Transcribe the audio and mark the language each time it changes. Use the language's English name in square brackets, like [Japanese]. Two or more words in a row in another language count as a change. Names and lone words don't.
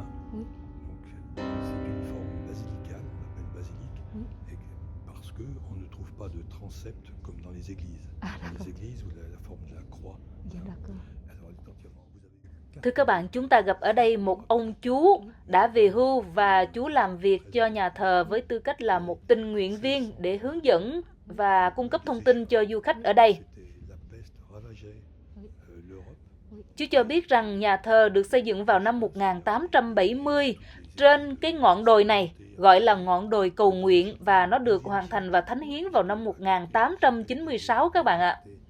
[French] Donc c'est une forme basilicale, on l'appelle basilique, et parce que on ne trouve pas de transept comme dans les églises. Dans les églises où la forme de la croix. Alors éventuellement vous avez. [Vietnamese] Thưa các bạn, chúng ta gặp ở đây một ông chú đã về hưu và chú làm việc cho nhà thờ với tư cách là một tình nguyện viên để hướng dẫn và cung cấp thông tin cho du khách ở đây. Chú cho biết rằng nhà thờ được xây dựng vào năm 1870 trên cái ngọn đồi này, gọi là ngọn đồi cầu nguyện, và nó được hoàn thành và thánh hiến vào năm 1896 các bạn ạ.